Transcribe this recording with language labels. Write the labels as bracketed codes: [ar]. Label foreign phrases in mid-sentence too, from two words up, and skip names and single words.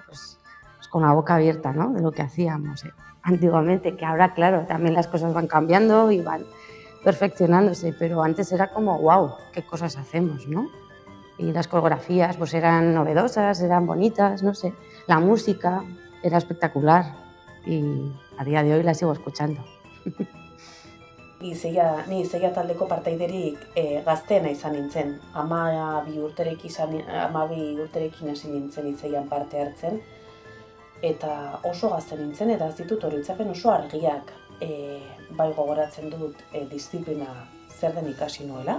[es] Pues con la boca abierta, ¿no? De lo que hacíamos antiguamente, que ahora, claro, también las cosas van cambiando y van perfeccionándose, pero antes era como, wow, qué cosas hacemos, ¿no? Y las coreografías pues eran novedosas, eran bonitas, no sé. La música era espectacular y a día de hoy la sigo escuchando. [eu] Ni Izeia taldeko partaiderik gazteena izan nintzen. 12 urterekin hasi nintzen Izeian parte hartzen. Eta oso gazte nintzen, eta ez ditut oroitzapen oso argiak. Bai gogoratzen dut disiplina zer den ikasi nuela.